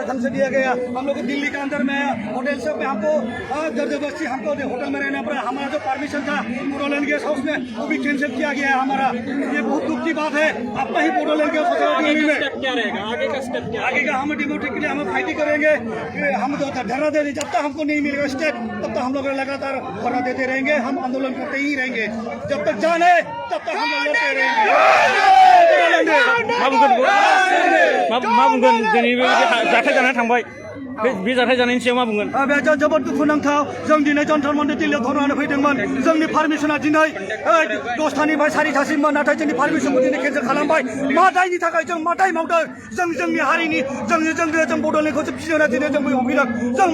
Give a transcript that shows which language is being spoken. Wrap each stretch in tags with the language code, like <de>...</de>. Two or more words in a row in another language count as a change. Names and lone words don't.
<hi>ढंग से दिया गया हम लोग को दिल्ली के अंदर में होटल से हमको जबरदस्ती हमको होटल में रहना पड़ा हमारा जो परमिशन था बोडोलैंड गेस्ट हाउस में वो भी कैंसिल किया गया है हमारा ये बहुत दुख की बात है अपना ही बोडोलैंड गेस्ट हाउस क्या रहेगा आगे का स्टेप क्या आगे का हम डिमोक्रेटिक के लिए हम फाइटिंग करेंगे हम धरना दे जब तक हमको नहीं मिलेगा स्टेप तब तक हम लोग लगातार धरना देते रहेंगे हम आंदोलन करते ही रहेंगे जब तक जान है तब तक हम लोग लड़ते रहेंगे</hi> <brx>बे जाथाय जानायनि सायाव मा बुंगोन बे जोबोद दुखुनांथाव जों दिनै जन्तर मन्दिर दिल्लीयाव धरनानै फैदोंमोन जोंनि पारमिसना दिनै 10थानिफ्राय 4थासिममोन नाथाय जोंनि पारमिसनखौ दिनै केन्सेल खालामबाय मा दायनि थाखाय जों मा दाय मावदों जोंनि हारिनि जों बड'लेण्डखौ फिसिना दिनै जों बैयाव फैदों जों</brx>